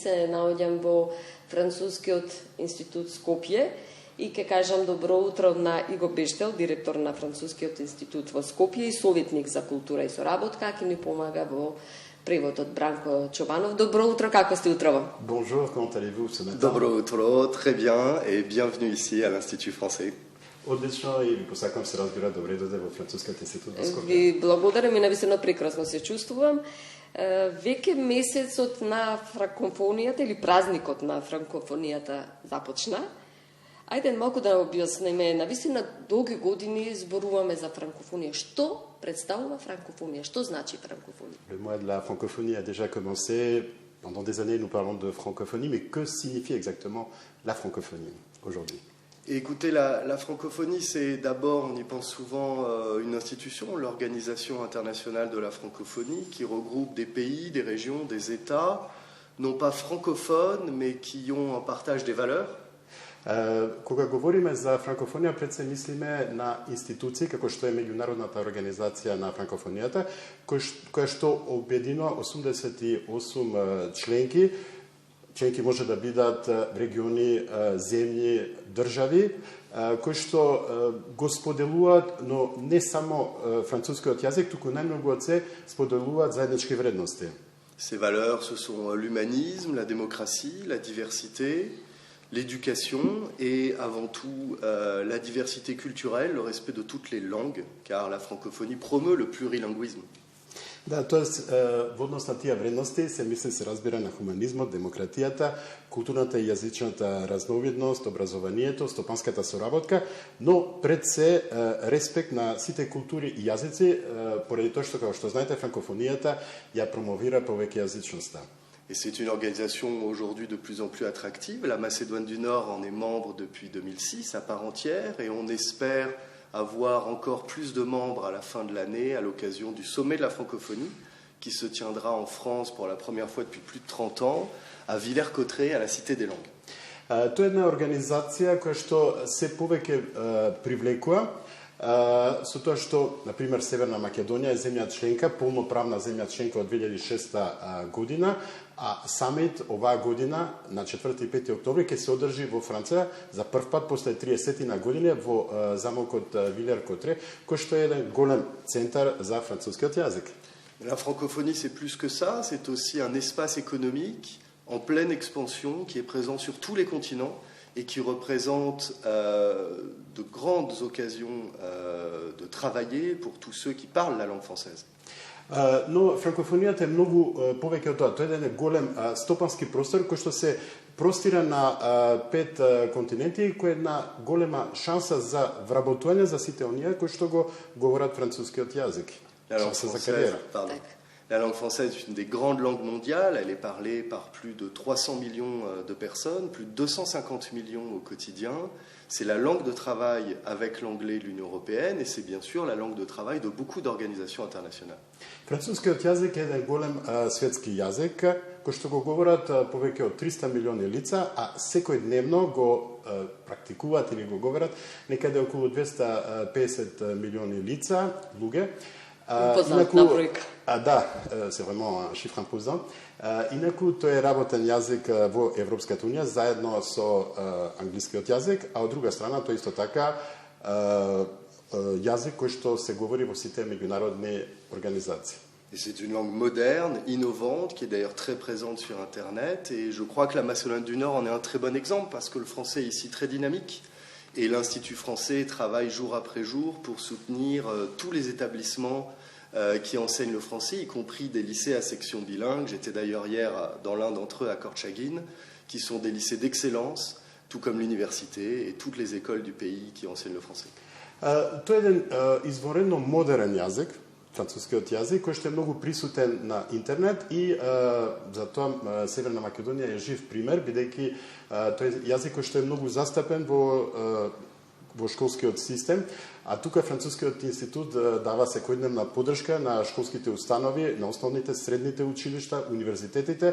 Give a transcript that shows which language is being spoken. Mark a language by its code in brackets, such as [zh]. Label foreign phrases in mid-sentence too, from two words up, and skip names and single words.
[mk] се наоѓам во Францускиот институт Скопје и ќе кажам добро утро на Иго Бештел, директор на Францускиот институт во Скопје и советник за култура и соработка, ќе ни помага во преводот Бранко Чобанов. Добро утро, како сте утрово? [fr] Bonjour, comment allez-vous ce matin? [mk] Добро утро, [fr] très bien et bienvenue ici à l'Institut français. [mk] Одлично и ви посакам се разбира добре дојде во Францускиот институт во Скопје. Ви благодарам и навистина прекрасно се чувствувам. Веќе месецот на франкофонијата или празникот на франкофонијата започна. Ајде малку да објасниме, навистина долги години зборуваме за франкофонија. Што представува франкофонија? Што значи франкофонија? [fr] Le mois de la francophonie a déjà commencé. Pendant des années, nous parlons de francophonie, mais que signifie exactement la francophonie aujourd'hui? Et écoutez, la francophonie, c'est d'abord, on y pense souvent, une institution, l'Organisation internationale de la francophonie, qui regroupe des pays, des régions, des États, non pas francophones, mais qui ont un partage des valeurs. [mk] Кога говориме за франкофонија, пред се мислиме на институции како што е Меѓународната организација на франкофонијата, која што обединува 88 членки. Членки може да бидат региони, земји, држави, кои што го споделуваат, но не само францускиот јазик, туку најмногу од се споделуваат заеднички вредности. [fr] Ces valeurs, ce sont l'humanisme, la démocratie, la diversité, l'éducation et avant tout la diversité culturelle, le respect de toutes les langues, car la francophonie promeut le plurilinguisme. [mk] Да, тоест, во однос на тие вредности се мисли се разбира на хуманизмот, демократијата, културната и јазичната разновидност, образованието, стопанската соработка, но пред се респект на сите култури и јазици, поради тоа што, како што знаете, франкофонијата ја промовира повеќе јазичноста. [fr] Et c'est une organisation aujourd'hui de plus en plus attractive. La Macédoine du Nord en est membre depuis 2006 à part entière et on espère avoir encore plus de membres à la fin de l'année à l'occasion du sommet de la francophonie qui se tiendra en France pour la première fois depuis plus de 30 ans à Villers-Cotterêts à la Cité des Langues. [mk] Тоа е една организација која што се повеќе привлекува со тоа што, например, Северна Македонија е земја членка, полноправна земја членка од 2006 година, а самит оваа година на 4 и 5 октомври ќе се одржи во Франција за прв пат после 30 години во замокот Вилер-Котре, кој што е еден голем центар за францускиот јазик. [fr] La francophonie, c'est plus que ça, c'est aussi un espace économique en pleine expansion qui est présent sur tous les continents et qui représente de grandes occasions de travailler pour tous ceux qui parlent la langue française. [mk] Но франкофонијата е многу повеќе од тоа. Тоа е еден голем стопански простор кој што се простира на 5 континенти, кој е една голема шанса за вработување за сите оние кои што го говорат францускиот јазик. [fr] La langue française est une des grandes langues mondiales, elle est parlée par plus de 300 millions de personnes, plus de 250 millions au quotidien. C'est la langue de travail avec l'anglais de l'Union européenne et c'est bien sûr la langue de travail de beaucoup d'organisations internationales. [mk] Францускиот јазик е еден голем светски јазик, кој што го говорат повеќе од 300 милиони лица, а секојдневно го практикуваат или го говорат некаде околу 250 милиони лица, луѓе. Импозантна бројка. Да, [fr] c'est vraiment un chiffre imposant. [mk] Инаку тој е работен јазик во Европската унија заедно со англискиот јазик, а од друга страна тој исто така јазик кој што се говори во сите меѓународни организации. [fr] Et c'est une langue moderne, innovante, qui est d'ailleurs très présente sur Internet. Et je crois que la Macédoine du Nord en est un très bon exemple parce que le français est ici très dynamique. Et l'Institut français travaille jour après jour pour soutenir tous les établissements qui enseignent le français, y compris des lycées à section bilingue. J'étais d'ailleurs hier dans l'un d'entre eux à Korčagin, qui sont des lycées d'excellence, tout comme l'université et toutes les écoles du pays qui enseignent le français. [mk] Тоа е еден изворено модерен јазик, францускиот јазик, кој што е многу присутен на интернет и затоа Северна Македонија е жив пример, бидејќи тој е јазик кој што е многу застапен во школскиот систем, а тука Францускиот институт дава секојдневна поддршка на школските установи, на основните, средните училишта, универзитетите.